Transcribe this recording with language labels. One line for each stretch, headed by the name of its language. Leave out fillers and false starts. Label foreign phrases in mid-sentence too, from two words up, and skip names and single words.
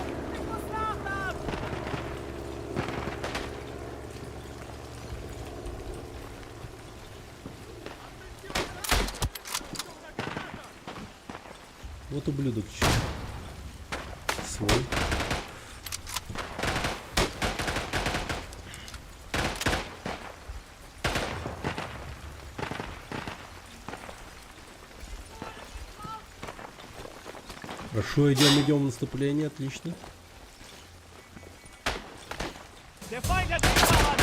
German: Ich muss nachladen!
Russian: Вот ублюдок еще. Свой. Хорошо, идем в наступление, отлично.
German: Der Feind hat Deckung!